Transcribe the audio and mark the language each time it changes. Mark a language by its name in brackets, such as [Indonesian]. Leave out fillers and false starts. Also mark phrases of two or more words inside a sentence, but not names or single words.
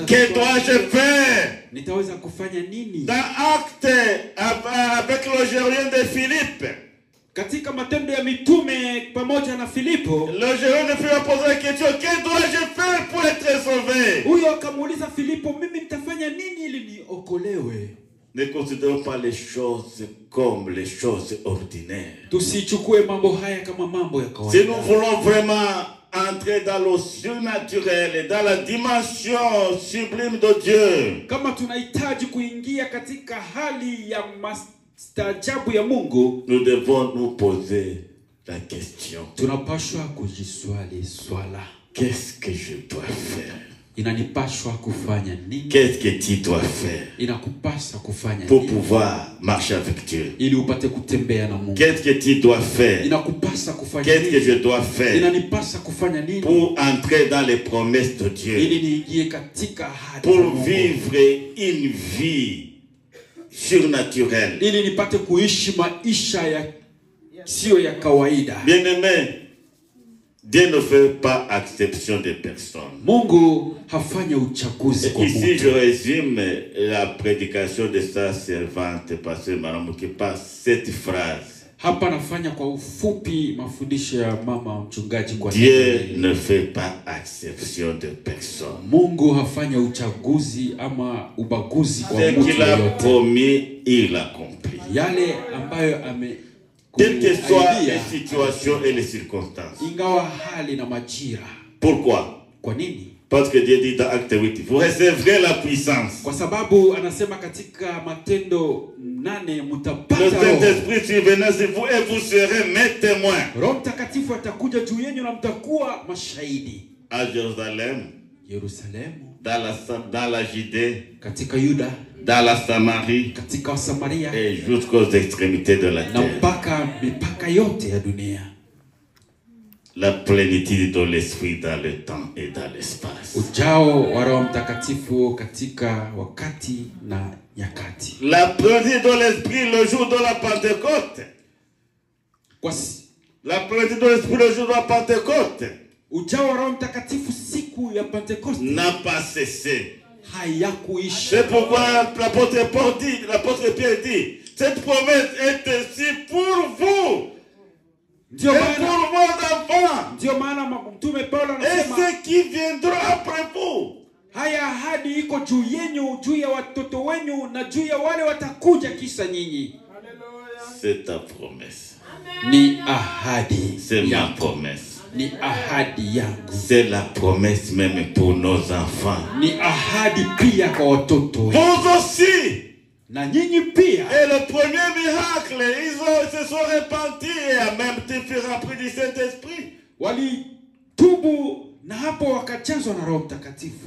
[French] que dois-je faire? [Swahili] Nitaweza kufanya nini? [French] Dans Actes avec le gérant de Philippe. [Swahili] Katika Matendo ya Mitume pamoja na Filipo, [French] le gérant de Philippe a posé la question, que dois-je faire pour être sauvé? [Swahili] Huyo akamuuliza Filipo, mimi nitafanya nini ili niokolewe? [French] Ne considérons pas les choses comme les choses ordinaires. [Swahili] Tusichukue mambo haya kama mambo ya kawaida. [French] Si nous voulons vraiment entrer dans le surnaturel et dans la dimension sublime de Dieu, [Swahili] kama tunahitaji kuingia katika hali ya maajabu ya Mungu, [French] nous devons nous poser la question. [Swahili] Tunapaswa kujiswali swala. [French] Qu'est-ce que je dois faire? [Swahili] Inanipaswa kufanya nini? [French] Qu'est-ce que tu dois faire? [Swahili] Inakupasa kufanya [French] pour [Swahili] nini? [French] pouvoir marcher avec Dieu. [Swahili] Ili upate kutembea na Mungu. [French] Qu'est-ce que tu dois faire? [Swahili] Inakupasa kufanya [French] Qu'est-ce [Swahili] nini? [French] que je dois faire? [Swahili] Inanipasa kufanya nini? [French] Pour entrer dans les promesses de Dieu. [Swahili] Ili niingie katika ahadi za [French] Pour [Swahili] Mungu. [French] vivre une vie surnaturelle. [Swahili] Ili nipate kuishi maisha ya sio ya kawaida. [French] Bien-aimé, Dieu ne fait pas exception de personne. [Swahili] Mungu hafanya uchaguzi kwa mtu. [French] Ici je résume la prédication de sa servante pasteur Maramou qui passe cette phrase. [Swahili] Hapa nafanya kwa ufupi mafundisho ya mama mchungaji kwa [French] Dieu ne fait pas exception de personne. [Swahili] Mungu hafanya uchaguzi ama ubaguzi kwa [French] Ce [Swahili] mtu [French] qu'il a [Swahili] yoyote. [French] promis, il accomplit. [Swahili] Yale ambayo [French] Quelles que soient les situations et les circonstances. [Swahili] Ingawa hali na majira. [French] Pourquoi? [Swahili] Kwa nini? [French] Parce que Dieu dit dans Acte 8, vous recevrez la puissance. [Swahili] Kwa sababu anasema katika Matendo 8 mtapata [French] Le [Swahili] roho. [French] Saint-Esprit survenant sur vous et vous serez mes témoins. [Swahili] Roho Mtakatifu atakuja juu yenu na mtakuwa mashahidi. [French] À Jérusalem, [Swahili] Yerusalemu, [French] dans la Judée, [Swahili] katika Yuda, [French] dans la Samarie [Swahili] katika Samaria [French] et jusqu'aux extrémités de la [Swahili] na [French] terre. [Swahili] mpaka mipaka yote ya dunia. [French] La plénitude de l'Esprit dans le temps et dans l'espace. [Swahili] Ujao wa Roho Mtakatifu katika wakati na nyakati. [French] La plénitude de l'Esprit le jour de la Pentecôte. La plénitude de l'Esprit le jour de la Pentecôte. [Swahili] Ujao wa Roho Mtakatifu siku ya Pentekoste [French] n'a pas cessé. [Swahili] Hayakuisha. [French] C'est pourquoi l'apôtre Pierre dit, cette promesse est ainsi pour vous. Et pour vos enfants. [Swahili] Ndio maana mtume Paulo [French] Et [Swahili] anasema, [French] ceux qui viendront après vous. [Swahili] Haya ahadi iko juu yenu, juu ya watoto wenu na juu ya wale watakuja kisa nyinyi. [French] C'est ta promesse. [Swahili] Ni ahadi. [French] C'est ma [Swahili] yako. [French] promesse. [Swahili] Ni ahadi yangu. [French] C'est la promesse même pour nos enfants. [Swahili] Ni ahadi pia kwa watoto. [French] Vous aussi. [Swahili] Na nyinyi pia. [French] Et le premier miracle, ils se sont repentis et en même temps furent remplis du Saint-Esprit. [Swahili] Walitubu na hapo wakajazwa na Roho Mtakatifu.